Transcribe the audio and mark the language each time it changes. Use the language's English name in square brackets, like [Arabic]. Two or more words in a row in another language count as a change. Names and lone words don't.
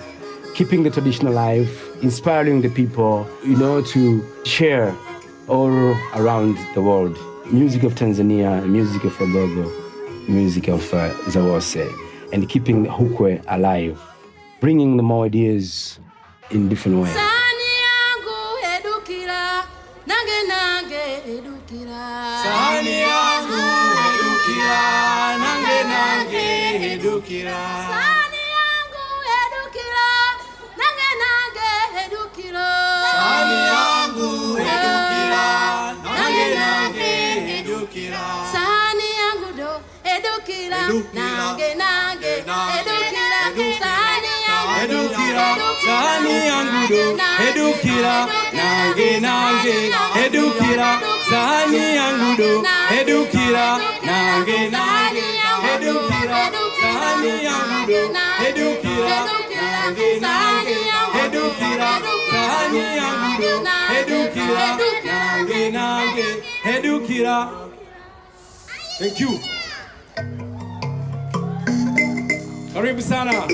[English] Keeping the tradition alive, inspiring the people, to share all around the world. Music of Tanzania, music of Wagogo, music of Zawose, and keeping Hukwe alive, bringing the more ideas in different ways. [Swahili] Sahani yangu edukira, nange nange edukira. Sahani yangu edukira, nange nange edukira. Sahani yangu edukira, nange nange edukira. Sahani yangu do edukira, nange nange edukira. Sahani yangu edukira, sahani yangu do edukira, nange nange edukira. Sahani yangu do edukira, nange nange edukira. Sahani yangu do edukira, nange nange edukira. Sahani yangu do edukira, nange nange edukira. [English] Thank you. [Swahili] Karibu sana.